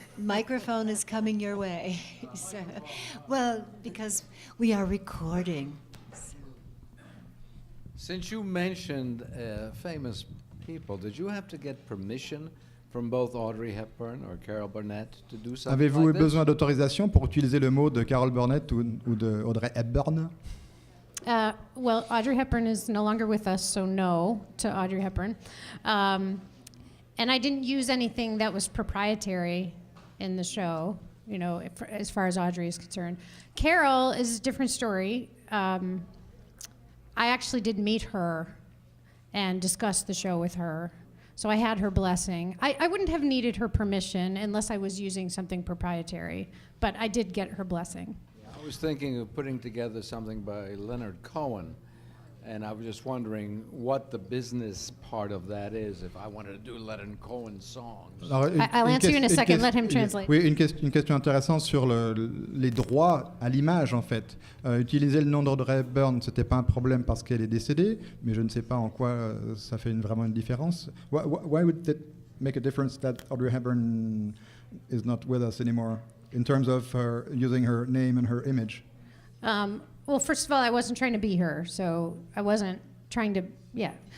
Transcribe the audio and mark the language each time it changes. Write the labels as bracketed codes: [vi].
[en] Microphone is coming your way. So, well, because we are recording. Since you mentioned famous people, did you have to get permission from both Audrey Hepburn or Carol Burnett to do something [fr] Avez-vous [en] like [fr] eu besoin d'autorisation pour utiliser le mot de Carol Burnett ou de Audrey Hepburn? [en] Well, Audrey Hepburn is no longer with us, so no to Audrey Hepburn. And I didn't use anything that was proprietary in the show, you know, as far as Audrey is concerned. Carol is a different story. I actually did meet her and discuss the show with her. So I had her blessing. I wouldn't have needed her permission unless I was using something proprietary, but I did get her blessing. I was thinking of putting together something by Leonard Cohen, and I was just wondering what the business part of that is if I wanted to do Leonard Cohen songs. [fr] Alors, [en] I'll answer you in a second. Let him translate. [fr] Oui, une question intéressante sur les droits à l'image, en fait. Utiliser le nom d'Audrey Hepburn, ce n'était pas un problème parce qu'elle est décédée, mais je ne sais pas en quoi ça fait vraiment une différence. [en] Why would it make a difference that Audrey Hepburn is not with us anymore in terms of her using her name and her image? Well, first of all, I wasn't trying to be her, so I wasn't trying to, yeah.